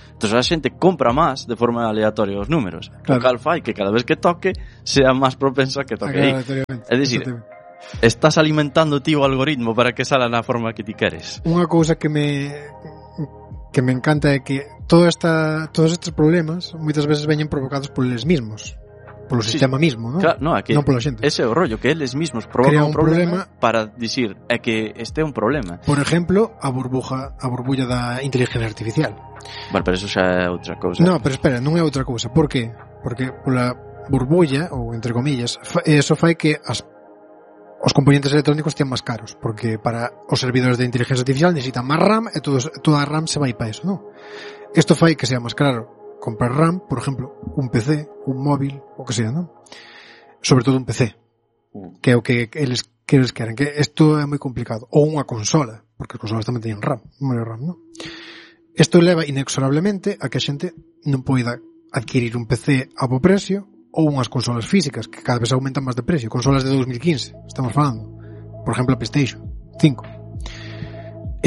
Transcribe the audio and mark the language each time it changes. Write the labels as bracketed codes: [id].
[gl] Entonces a xente compra máis de forma aleatoria os números. Claro. O cal fai que cada vez que toque sea máis propenso a que toque aí. É dicir, estás alimentando ti o algoritmo para que sala na forma que ti queres. Unha cousa que me encanta é que todos estes problemas moitas veces veñen provocados por eles mismos. [es] Por el sí, sistema mismo, ¿no? Claro, no, aquí, no por la gente. Ese rollo que ellos mismos provocan un problema para decir que esté un problema. Por ejemplo, [gl] a burbuja da inteligencia artificial. [es] Bueno, pero eso ya es otra cosa. No, pero espera, no es otra cosa. ¿Por qué? Porque la burbuja, o entre comillas, eso [gl] fai que os [es] componentes electrónicos estén más caros. Porque para los servidores de inteligencia artificial necesitan más RAM y toda RAM se va a ir para eso, ¿no? Esto fai que sea más caro comprar RAM, por ejemplo, un PC, un móvil, o que sea, ¿no? [gl] Sobre todo un PC, que é o que eles queren, que isto é moi complicado. Ou unha consola, porque as consolas tamén teñen RAM, memoria RAM, ¿no? Isto leva inexorablemente a que a xente non poida adquirir un PC a bo precio ou unhas consolas físicas, que cada vez aumentan máis de precio. Consolas de 2015, estamos falando. Por exemplo, a PlayStation 5.